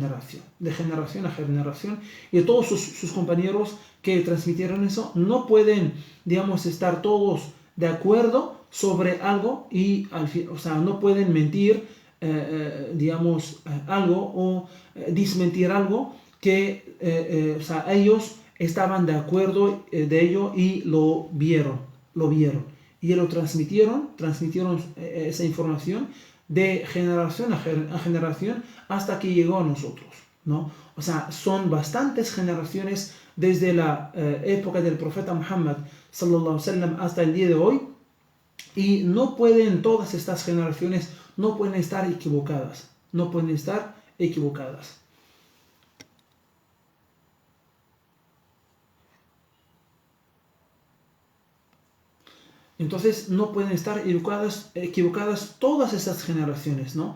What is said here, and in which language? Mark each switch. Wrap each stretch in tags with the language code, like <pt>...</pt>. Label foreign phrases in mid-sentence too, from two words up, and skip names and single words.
<es>generación, y todos sus compañeros que transmitieron eso no pueden, digamos, estar todos de acuerdo sobre algo, y o sea, no pueden mentir, digamos, algo, o desmentir algo que o sea, ellos estaban de acuerdo de ello y lo vieron y lo transmitieron esa información de generación a generación hasta que llegó a nosotros, ¿no? O sea, son bastantes generaciones desde la época del profeta Muhammad</es> <ar>صلى الله عليه وسلم</ar> <es>hasta el día de hoy, y todas estas generaciones no pueden estar equivocadas, Entonces no pueden estar equivocadas todas estas generaciones, ¿no?</es>